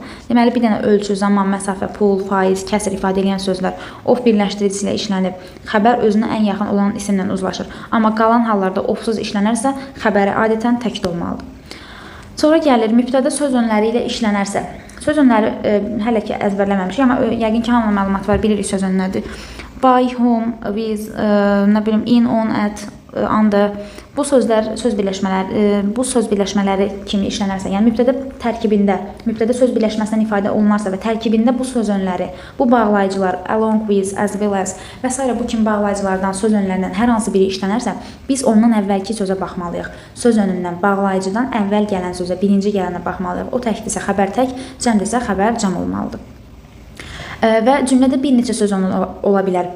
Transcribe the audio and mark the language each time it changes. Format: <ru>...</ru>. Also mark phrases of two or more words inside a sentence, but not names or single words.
<az>Deməli, bir dənə ölçü, zaman, məsafə, pul, faiz, kəsir ifadə edən sözlər of birləşdiricisi ilə işlənib, xəbər özünə ən yaxın olan isimlə uzlaşır. Amma qalan hallarda ofsuz işlənərsə, xəbəri adətən təkdə olmalıdır. Sonra gəlir, mübtədə söz önləri ilə işlənərsə. Söz önləri hələ ki əzbərləməmişik, amma yəqin ki, hamı məlumat var, bilirik söz önləridir.</az> <en>By, whom, with,</en> <az>nə bilim,</az> <en>in, on, at, under.</en> <az>Bu sözlər, bu söz birləşmələri kimi işlənərsə, yəni mübtədə söz birləşməsindən ifadə olunarsa və tərkibində bu söz önləri, bu bağlayıcılar,</az> <en>along with, as well as və s.</en> <az>bu kimi bağlayıcılardan, söz önlərindən hər hansı biri işlənərsə, biz ondan əvvəlki sözə baxmalıyıq. Söz önündən, bağlayıcıdan əvvəl gələn sözə, birinci gələnə baxmalıyıq. O təkdirsə xəbər tək, cəmdirsə xəbər cəm olmalıdır. Və cümlədə bir neçə söz önü ola bilər.</az>